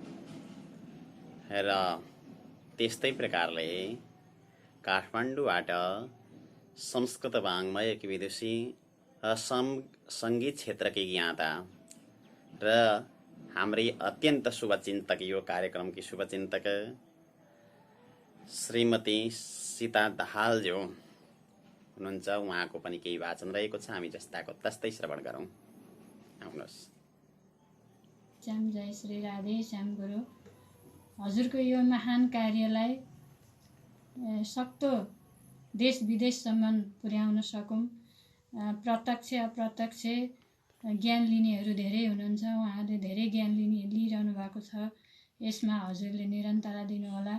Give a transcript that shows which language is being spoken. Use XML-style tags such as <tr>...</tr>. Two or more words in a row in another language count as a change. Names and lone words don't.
<ne>र त्यस्तै प्रकारले काठमाडौँबाट संस्कृत वाङ्मयकी विदुषी सङ्गीत क्षेत्रकी ज्ञाता र हाम्रै अत्यन्त शुभचिन्तक, यो कार्यक्रमकी शुभचिन्तक श्रीमती सीता दाहालज्यू हुनुहुन्छ। उहाँको पनि केही वाचन रहेको छ, हामी जस्ताको तस्तै श्रवण गरौँ। आउनुहोस्। श्याम जय श्री राधे श्याम गुरु। हजुरको यो महान कार्यलाई सक्दो देश विदेशसम्म पुर्याउन सकौँ। प्रत्यक्ष अप्रत्यक्ष ज्ञान लिनेहरू धेरै हुनुहुन्छ, उहाँहरूले धेरै ज्ञान लिइरहनु भएको छ। यसमा हजुरले निरन्तरता दिनुहोला।</ne>